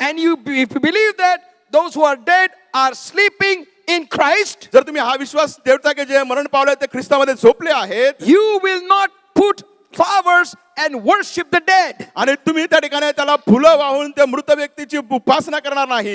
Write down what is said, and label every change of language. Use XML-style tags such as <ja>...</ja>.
<en>and if you believe that those who are dead are sleeping in Christ,</en> <mr>जर तुम्ही हा विश्वास ठेवता की जे मरण पावले ते ख्रिस्तामध्ये झोपले आहेत</mr> <en>you will not put flowers and worship the dead.</en> <mr>आणि तुम्ही त्या ठिकाणी त्याला फुलं वाहून त्या मृत व्यक्तीची उपासना करणार नाही</mr>